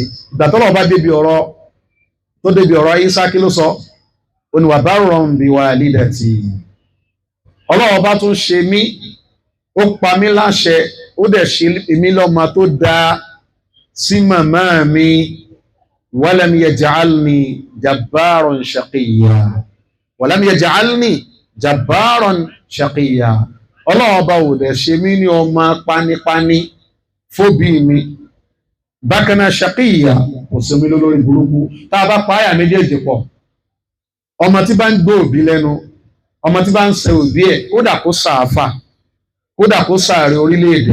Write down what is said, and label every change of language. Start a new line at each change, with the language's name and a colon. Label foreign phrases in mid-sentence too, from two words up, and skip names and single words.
Yoruba: Ìgbà tọ́lọ̀ bá débi ọ̀rọ̀ tó débi ọ̀rọ̀ Isa kí ló sọ? Ó ní
Arabic: وبرا بوالدتي.
Yoruba: Ọlọ́run bá tún ṣe mí, ó pa mí láṣẹ, ó dẹ̀ ṣe mí lọ́mọ tó dá sí màmá mi.
Arabic: ولم يجعلني جبارا شقيا. ولم يجعلني جبارا شقيا.
Yoruba: Ọlọ́run bá ò dẹ̀ ṣe mí ní ọmọ panipani fóbí mi. Bákan náà shaqiyya kò sí mi lórí burúkú. Tá a bá pa àyà méjèèjì pọ̀, ọmọ tí bá ń gbé òbí lẹ́nu, ọmọ tí bá ń ṣe òbí ẹ̀, kódà kó sàáfà, kódà kó sàárè orílẹ̀-èdè.